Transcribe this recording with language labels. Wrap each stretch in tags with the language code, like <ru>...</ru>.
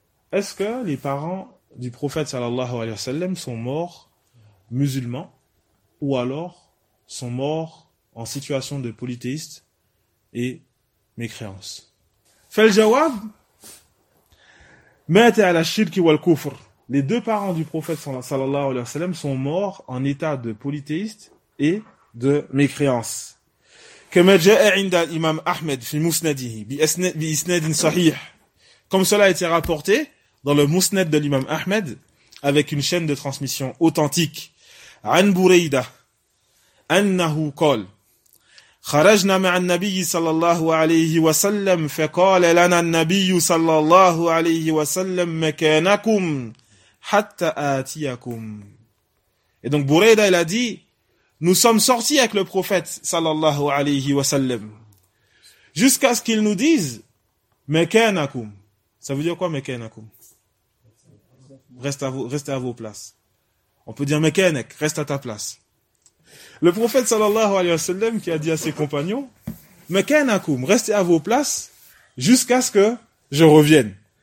<fr>Est-ce que les parents du prophète صلى الله عليه وسلم sont morts musulmans ou alors sont morts en situation de polythéiste et mécréance? Fais-le jawab. Les deux parents du prophète sallallahu alayhi wa sallam sont morts en état de polythéiste et de mécréance. Comme j'ai</fr> <ar>عند الامام احمد في مسنده باسناد صحيح.</ar> <fr>Comme cela a été rapporté dans le musnad de l'imam Ahmed avec une chaîne de transmission authentique.</fr> <ar>An Bureida annahu qala خرجنا مع النبي صلى الله عليه وسلم فقال لنا النبي صلى الله عليه وسلم مكانكم حتى آتيكم.</ar> <fr>Et donc Bourayda, il a dit, nous sommes sortis avec le prophète صلى الله عليه وسلم jusqu'à ce qu'il nous dise مكانكم. Ça veut dire quoi مكانكم? Restez à vos places. On peut dire مكانك, reste à ta place. Le prophète sallallahu alayhi wa sallam qui a dit à ses compagnons, Mekanakum, restez à vos places jusqu'à ce que je revienne.</fr>